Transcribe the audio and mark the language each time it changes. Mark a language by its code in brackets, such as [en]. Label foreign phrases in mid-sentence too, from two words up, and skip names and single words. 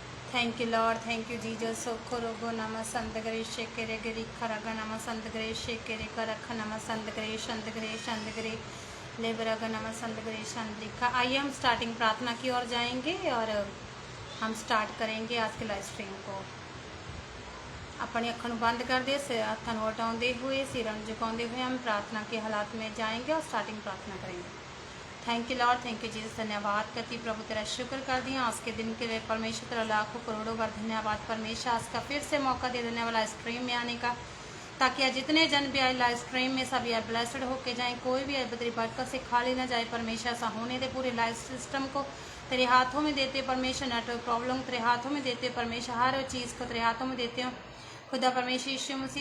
[en] Thank you, Lord. Thank you, Jesus. Sokorogo nama sandagare shekere giri kharaga nama sandagare shekere karakha nama sandagare shandagare shandagare लेबरागा nama sandagare shandrika। [hi] आइए हम स्टार्टिंग प्रार्थना की ओर जाएंगे और हम स्टार्ट करेंगे आज के [en] live stream [hi] को। अपनी अखों बंद कर दे, हथों हटाते हुए, सिरों झुकाते हुए हम प्रार्थना के हालात में जाएंगे और स्टार्टिंग प्रार्थना करेंगे। [en] thank you Lord, thank you Jesus. [hi] धन्यवाद करती प्रभु, तेरा शुक्र कर दिया आज के दिन के लिए परमेश्वर, तेरा लाखों करोड़ों बार धन्यवाद परमेश्वर, आज का फिर से मौका दे देने वाला स्ट्रीम में आने का, ताकि आज जितने जन भी आए [en] live stream [hi] में सब यार ब्लेसड होके जाएं, कोई भी तेरी बरकत से खाली ना जाए परमेश्वर। ऐसा होने दे, पूरे [en] live system [hi] को तेरे हाथों में देते परमेश्वर, [en] network problem [hi] तेरे हाथों में देते परमेश्वर, हर चीज़ को तेरे हाथों में देते हो खुदा परमेश्वर यीशु मसीह।